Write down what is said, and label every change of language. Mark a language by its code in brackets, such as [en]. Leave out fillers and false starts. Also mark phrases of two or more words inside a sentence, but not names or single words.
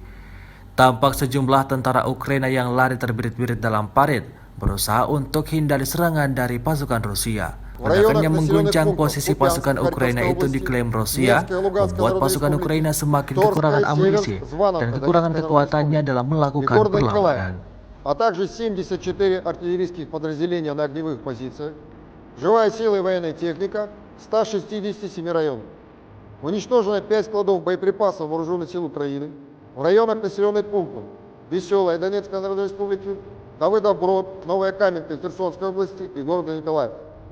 [id] Tampak sejumlah tentara Ukraina yang lari terbirit-birit dalam parit, berusaha untuk hindari serangan dari pasukan Rusia. Ledakan yang mengguncang posisi pasukan Ukraina itu diklaim Rusia, membuat pasukan Ukraina semakin kekurangan amunisi dan kekurangan kekuatannya dalam melakukan perlawanan. [ru] А также 74 артиллерийских подразделения на огневых позициях, живая сила и военная техника 167 районов. Уничтожено 5 складов боеприпасов вооруженных сил Украины в районах населенных пунктов Веселая Донецкой Народной Республики, Давыдов-Брод, Новая Каменка Херсонской области и города Николаев.